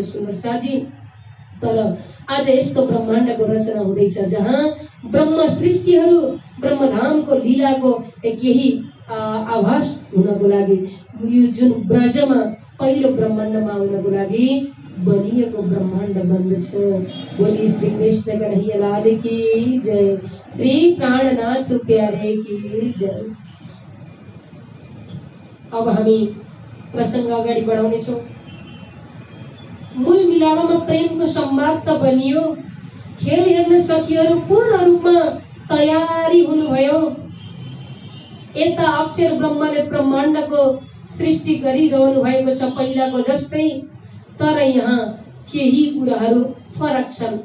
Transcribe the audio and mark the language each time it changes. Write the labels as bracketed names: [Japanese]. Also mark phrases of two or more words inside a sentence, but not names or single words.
[Nepali] सुन्दर साजी, तर आज यस्तो ब्रह्माण्डको रचना हुँदैछ जहाँ ब्रह्म सृष्टिहरू ब्रह्मधामको लीलाको केही आभास हुनको लागि यो जुन ब्रजमा पहिलो ब्रह्माण्डमा आउनको लागि बनिएको ब्रह्माण्ड बन्दछ। [Hindi] बोली श्री कृष्ण कन्हैया लाल की जय, श्री प्राणनाथ प्यारे की जय। [Nepali] अब हामी प्रसङ्ग अगाडि बढाउनेछौँ। मूल मिलावमा प्रेमको संवाद त बनियो, खेल हेर्न सखीहरू पूर्ण रूपमा तयारी हुनुभयो। यता अक्षर ब्रह्मले ब्रह्माण्डको सृष्टि गरिरहनु भएको छ पहिलाको जस्तै, तर यहाँ केही कुराहरू फरक छन्।